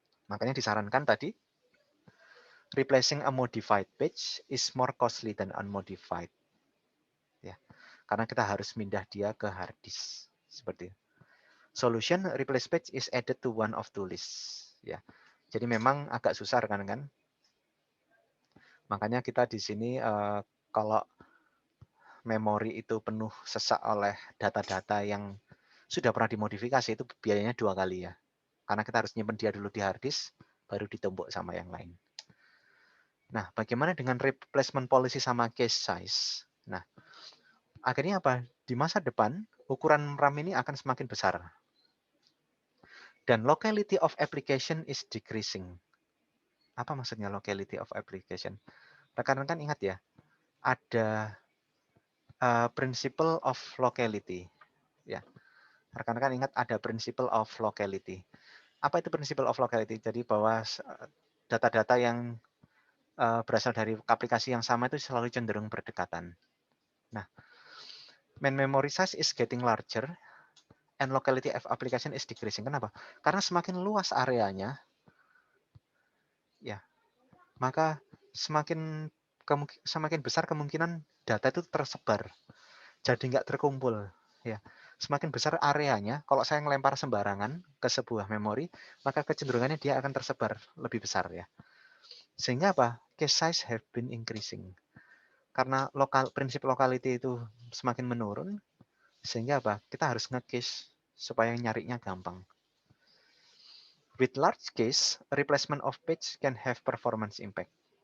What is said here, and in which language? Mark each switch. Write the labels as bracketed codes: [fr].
[id] Makanya disarankan tadi, [en] replacing a modified page is more costly than unmodified. Ya. [id] Karena kita harus pindah dia ke hard disk. Seperti itu. [en] Solution replace page is added to one of two lists. [id] Ya. Jadi memang agak susah kan? Makanya kita di sini kalau memori itu penuh sesak oleh data-data yang sudah pernah dimodifikasi, itu biayanya 2 kali ya. Karena kita harus nyimpen dia dulu di hard disk, baru ditumpuk sama yang lain. Nah, bagaimana dengan replacement policy sama case size? Nah, akhirnya apa? Di masa depan, ukuran RAM ini akan semakin besar. Dan [en] locality of application is decreasing. [id] Apa maksudnya locality of application? Rekan-rekan ingat ya, ada principle of locality. Ya, rekan-rekan ingat ada principle of locality. Apa itu principle of locality? Jadi bahwa data-data yang berasal dari aplikasi yang sama itu selalu cenderung berdekatan. Nah, [en] main memory size is getting larger and locality of application is decreasing. [id] Kenapa? Karena semakin luas areanya, ya, maka semakin besar kemungkinan data itu tersebar, jadi nggak terkumpul. Ya, semakin besar areanya, kalau saya ngelempar sembarangan ke sebuah memori, maka kecenderungannya dia akan tersebar lebih besar ya. Sehingga apa? [en] Cache size have been increasing. [id] Karena prinsip locality itu semakin menurun, sehingga apa? Kita harus nge-cache supaya nyarinya gampang. [en] With large cache, replacement of page can have performance impact.